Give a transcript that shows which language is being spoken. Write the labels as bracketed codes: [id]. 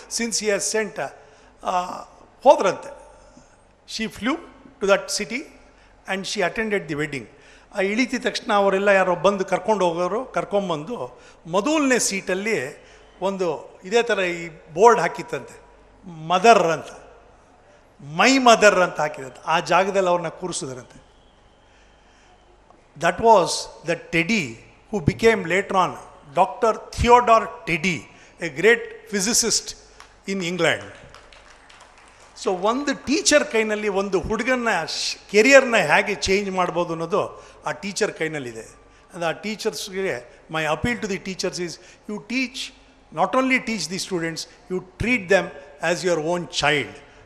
[en] since he has sent, [kn] ಹೋದ್ರಂತೆ. [en] She flew to that city and she attended the wedding. [kn] ಇಳಿತಿದ ತಕ್ಷಣ ಅವರೆಲ್ಲ ಯಾರೋ ಬಂದು ಕರ್ಕೊಂಡು ಹೋಗೋರು, ಕರ್ಕೊಂಬಂದು ಮೊದಲನೇ ಸೀಟಲ್ಲಿ ಒಂದು ಇದೇ ಥರ ಈ ಬೋರ್ಡ್ ಹಾಕಿತ್ತಂತೆ, ಮದರ್ ಅಂತ, ಮೈ ಮದರ್ ಅಂತ ಹಾಕಿದಂತೆ. ಆ ಜಾಗದಲ್ಲಿ ಅವ್ರನ್ನ ಕೂರಿಸಿದ್ರಂತೆ. [en] That was the Teddy who became later on Dr. Theodore Teddy, a great physicist in England. [kn] So ಒಂದು ಟೀಚರ್ ಕೈನಲ್ಲಿ ಒಂದು ಹುಡುಗನ ಕೆರಿಯರ್ನ ಹೇಗೆ ಚೇಂಜ್ ಮಾಡ್ಬೋದು ಅನ್ನೋದು ಆ ಟೀಚರ್ ಕೈನಲ್ಲಿದೆ. ಅದು ಆ ಟೀಚರ್ಸ್ಗೆ [en] My appeal to the teachers is, you teach, not only teach the students, you treat them as your own child.